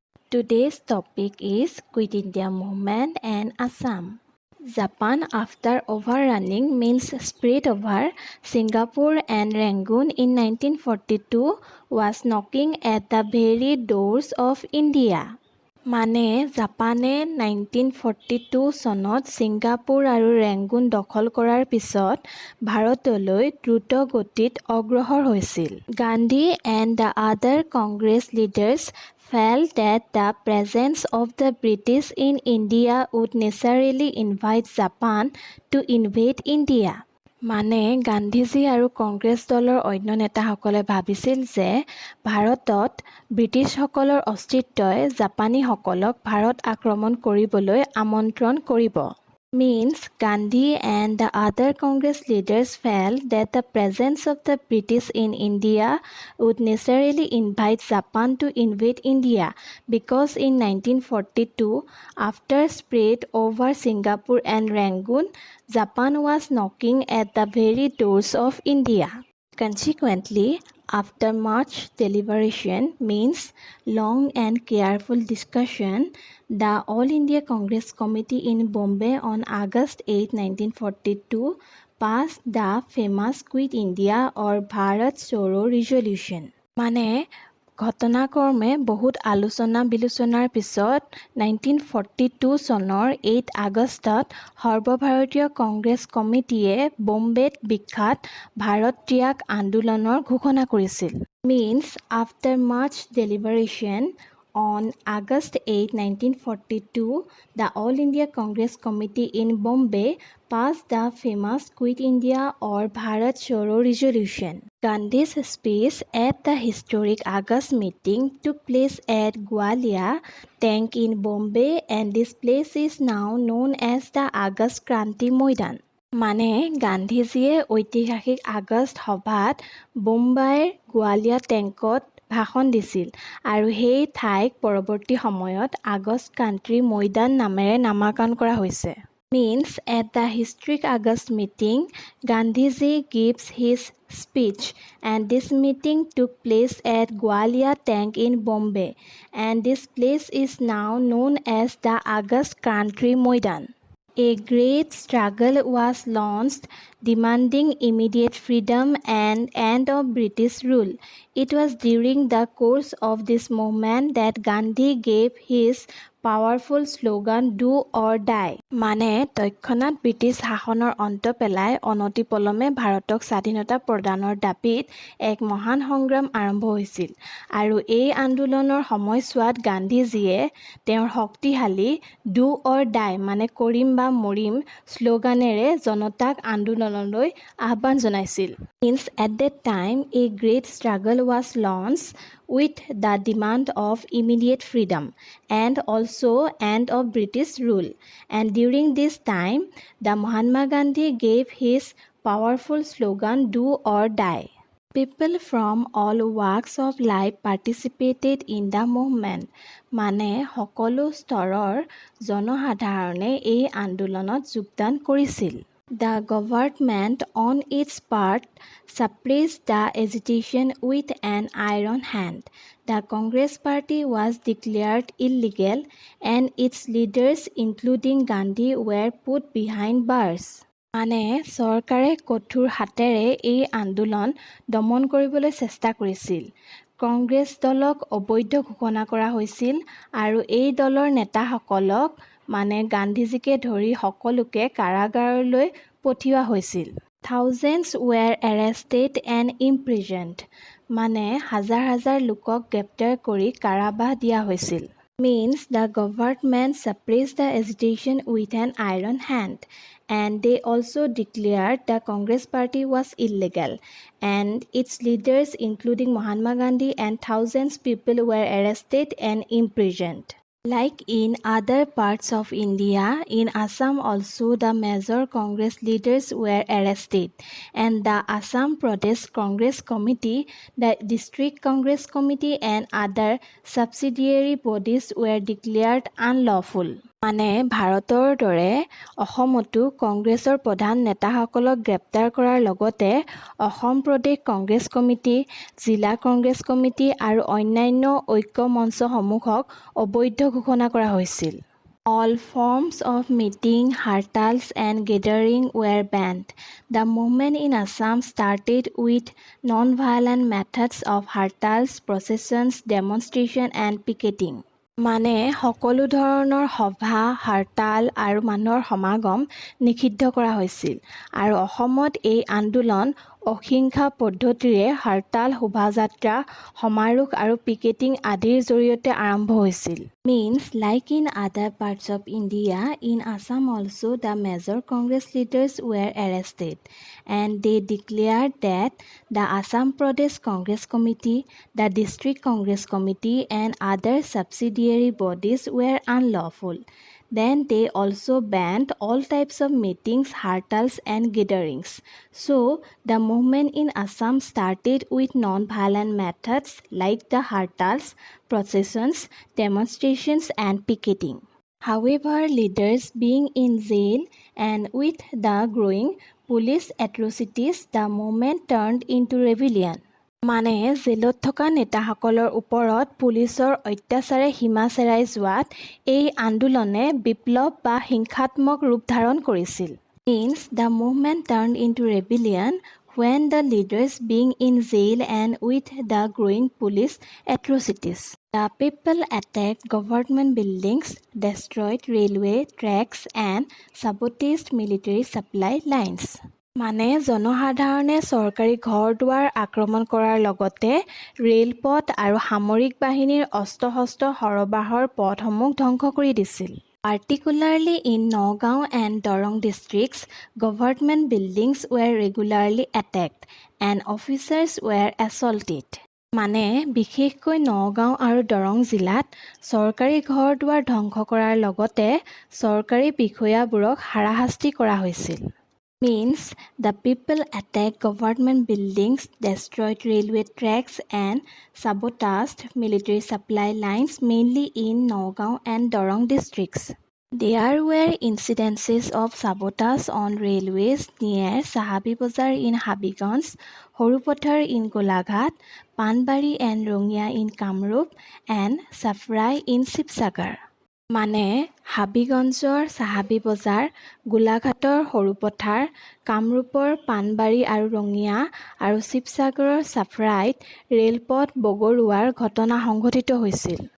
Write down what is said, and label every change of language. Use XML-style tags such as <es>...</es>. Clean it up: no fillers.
<en>Today's topic is Quit India movement and Assam. Japan after overrunning means spread over Singapore and Rangoon in 1942 was knocking at the very doors of India.</en> <as>মানে জাপানে 1942 চনত Singapore আৰু Rangoon দখল কৰাৰ পিছত ভাৰতলৈ দ্ৰুত গতিত অগ্ৰসৰ হৈছিল।</as> <en>Gandhi and the other Congress leaders felt that the presence of the British in India would necessarily invite Japan to invade India.</en> <as>মানে গান্ধীজী আৰু কংগ্ৰেছ দলৰ অন্য নেতাসকলে ভাবিছিল যে ভাৰতত ব্ৰিটিছসকলৰ অস্তিত্বই জাপানীসকলক ভাৰত আক্ৰমণ কৰিবলৈ আমন্ত্ৰণ কৰিব।</as> <en>Means Gandhi and the other Congress leaders felt that the presence of the British in India would necessarily invite Japan to invade India because in 1942, after spread over Singapore and Rangoon, Japan was knocking at the very doors of India. Consequently, after much deliberation means long and careful discussion, the All India Congress Committee in Bombay on August 8, 1942 passed the famous Quit India or Bharat Choro resolution.</en> <as>মানে ঘটনাক্ৰমে বহুত আলোচনা বিলোচনাৰ পিছত 1942 চনৰ 8 আগষ্টত সৰ্বভাৰতীয় কংগ্ৰেছ কমিটিয়ে বম্বেত বিখ্যাত ভাৰত ত্যাগ আন্দোলনৰ ঘোষণা কৰিছিল।</as> <en>Means after much deliberation on August 8, 1942, the All India Congress Committee in Bombay passed the famous Quit India or Bharat Choro resolution. Gandhi's speech at the historic August meeting took place at Gwalior Tank in Bombay and this place is now known as the August Kranti Moidan.</en> <as>মানে গান্ধীজীয়ে ঐতিহাসিক আগষ্ট সভাত বোম্বাইৰ গোৱালিয়া টেংকত ভাষণ দিছিল আৰু সেই ঠাইক পৰৱৰ্তী সময়ত আগষ্ট কাণ্ট্ৰি ময়দান নামেৰে নামাকৰণ কৰা হৈছে।</as> <en>Means at the historic August meeting, Gandhiji gives his speech and this meeting took place at Gwalior Tank in Bombay and this place is now known as the August Kranti Moidan. A great struggle was launched demanding immediate freedom and end of British rule. It was during the course of this movement that Gandhi gave his powerful slogan do or die.</en> <as>মানে তৎক্ষণাত British শাসনৰ অন্ত পেলাই অনতিপলমে ভাৰতক স্বাধীনতা প্ৰদানৰ দাবীত এক মহান সংগ্ৰাম আৰম্ভ হৈছিল আৰু এই আন্দোলনৰ সময়ছোৱাত গান্ধীজীয়ে তেওঁৰ শক্তিশালী</as> <en>do or die</en> <as>মানে কৰিম বা মৰিম শ্লোগানেৰে জনতাক আন্দোলনলৈ আহ্বান জনাইছিল।</as> <en>Means at that time a great struggle was launched with the demand of immediate freedom and also end of British rule. And during this time, the Mahatma Gandhi gave his powerful slogan do or die. People from all walks of life participated in the movement.</en> <as>মানে সকলো স্তৰৰ জনসাধাৰণে এই আন্দোলনত যোগদান কৰিছিল।</as> <en>The government on its part suppressed the agitation with an iron hand. The Congress party was declared illegal and its leaders including Gandhi were put behind bars.</en> <as>মানে চৰকাৰে কঠোৰ হাতেৰে এই আন্দোলন দমন কৰিবলৈ চেষ্টা কৰিছিল। কংগ্ৰেছ দলক অবৈধ ঘোষণা কৰা হৈছিল আৰু এই দলৰ নেতাসকলক মানে গান্ধীজীকে ধৰি সকলোকে কাৰাগাৰলৈ পঠিওৱা হৈছিল।</as> <en>Thousands were arrested and imprisoned.</en> <as>মানে হাজাৰ হাজাৰ লোকক গ্ৰেপ্তাৰ কৰি কাৰাবাস দিয়া হৈছিল।</as> <en>Means the government suppressed the agitation with an iron hand and they also declared the Congress party was illegal and its leaders including Mahatma Gandhi and thousands people were arrested and imprisoned. Like in other parts of India, in Assam also the major Congress leaders were arrested and the Assam Pradesh Congress Committee, the District Congress Committee and other subsidiary bodies were declared unlawful.</en> <as>মানে ভাৰতৰ দৰে অসমতো কংগ্ৰেছৰ প্ৰধান নেতাসকলক গ্ৰেপ্তাৰ কৰাৰ লগতে অসম প্ৰদেশ কংগ্ৰেছ কমিটি, জিলা কংগ্ৰেছ কমিটি আৰু অন্যান্য ঐক্য মঞ্চসমূহক অবৈধ ঘোষণা কৰা হৈছিল।</as> <en>All forms of meeting, hartals and gathering were banned. The movement in Assam started with non-violent methods of hartals, processions, demonstration and picketing.</en> <as>মানে সকলো ধৰণৰ সভা, হৰতাল আৰু মানুহৰ সমাগম নিষিদ্ধ কৰা হৈছিল আৰু অসমত এই আন্দোলন অহিংসা পদ্ধতিৰে হৰতাল, শোভাযাত্ৰা, সমাৰোহ আৰু পিকেটিং আদিৰ জৰিয়তে আৰম্ভ হৈছিল।</as> <en>Means like in other parts of India, in Assam also the major Congress leaders were arrested and they declared that the Assam Pradesh Congress Committee, the District Congress Committee and other subsidiary bodies were unlawful. Then they also banned all types of meetings, hartals and gatherings. So the movement in Assam started with non-violent methods like the hartals, processions, demonstrations and picketing. However, leaders being in jail and with the growing police atrocities, the movement turned into rebellion.</en> <as>মানে জেলত থকা নেতাসকলৰ ওপৰত পুলিচৰ অত্যাচাৰে সীমা চেৰাই যোৱাত এই আন্দোলনে বিপ্লৱ বা হিংসাত্মক ৰূপ ধাৰণ কৰিছিল।</as> <en>Means the movement turned into rebellion when the leaders being in jail and with the growing police atrocities. The people attacked government buildings, destroyed railway tracks and sabotaged military supply lines.</en> <as>মানে জনসাধাৰণে চৰকাৰী ঘৰ দুৱাৰ আক্ৰমণ কৰাৰ লগতে ৰেলপথ আৰু সামৰিক বাহিনীৰ অস্ত্ৰ-শস্ত্ৰ সৰবৰাহৰ পথসমূহ ধ্বংস কৰি দিছিল।</as> <en>Particularly in Nagaon and Dorong districts, government buildings were regularly attacked and officers were assaulted.</en> <as>মানে বিশেষকৈ নগাঁও আৰু দৰং জিলাত চৰকাৰী ঘৰ দুৱাৰ ধ্বংস কৰাৰ লগতে চৰকাৰী বিষয়াবোৰক হাৰাশাস্তি কৰা হৈছিল।</as> <en>Means the people attacked government buildings, destroyed railway tracks and sabotaged military supply lines mainly in Nagaon and Dorong districts. There were incidences of sabotage on railways near Sahabi Bazar in Habiganj, Horupothar in Golaghat, Panbari and Rongya in Kamrup and Safrai in Sibsagar.</en> <as>মানে হাবিগঞ্জৰ চাহাবী বজাৰ, গোলাঘাটৰ সৰুপথাৰ, কামৰূপৰ পাণবাৰী আৰু ৰঙিয়া আৰু শিৱসাগৰৰ চাফৰাইত ৰেলপথ বগৰোৱাৰ ঘটনা সংঘটিত হৈছিল।</as>